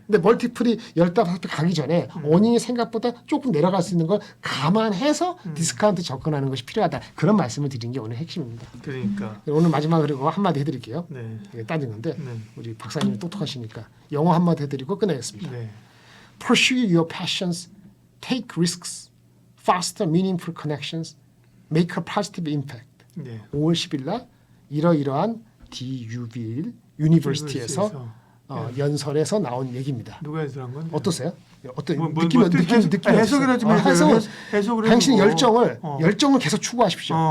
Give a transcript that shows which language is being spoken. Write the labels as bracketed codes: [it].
[ko] 근데 멀티플이 15배 가기 전에 어닝이 생각보다 조금 내려갈 수 있는 걸 감안해서 디스카운트 접근하는 것이 필요하다. 그런 말씀을 드린 게 오늘 핵심입니다. 그러니까. 오늘 마지막으로 한마디 해드릴게요. 네. 이게 따진 건데 네. 우리 박사님이 똑똑하시니까 영어 한마디 해드리고 끝내겠습니다. 네. [en] Pursue your passions, take risks, foster meaningful connections, make a positive impact. [ko] 네. 5월 10일 날 이러이러한 DUV 유니버시티에서 연설에서 나온 얘기입니다. 누가 해설한 건데? 어떠세요? 어떤 뭐 느낌이 해석이라 좀 해줘요. 해석을 당신의 해주고. 열정을 계속 추구하십시오.